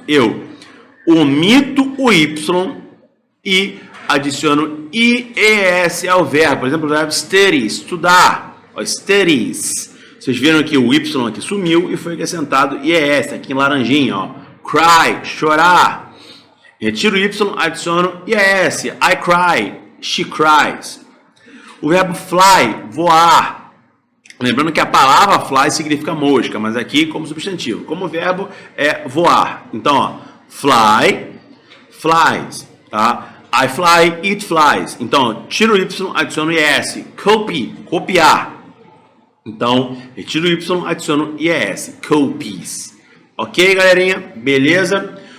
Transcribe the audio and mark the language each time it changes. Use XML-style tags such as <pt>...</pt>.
<pt>Eu omito o Y e adiciono IES ao verbo. Por exemplo, o verbo study, estudar. Studies. Vocês viram que o Y aqui sumiu e foi acrescentado IES, aqui em laranjinha. Ó. Cry, chorar. Retiro o Y, adiciono IES.</pt> <en>I cry, she cries.</en> <pt>O verbo fly, voar. Lembrando que a palavra fly significa mosca, mas aqui como substantivo. Como verbo é voar. Então, ó, fly, flies, tá?</pt> <en>I fly, it flies.</en> <pt>Então, tiro o Y, adiciono IS. Copy, copiar. Então, retiro o Y, adiciono IS. Copies. Ok, galerinha? Beleza?</pt>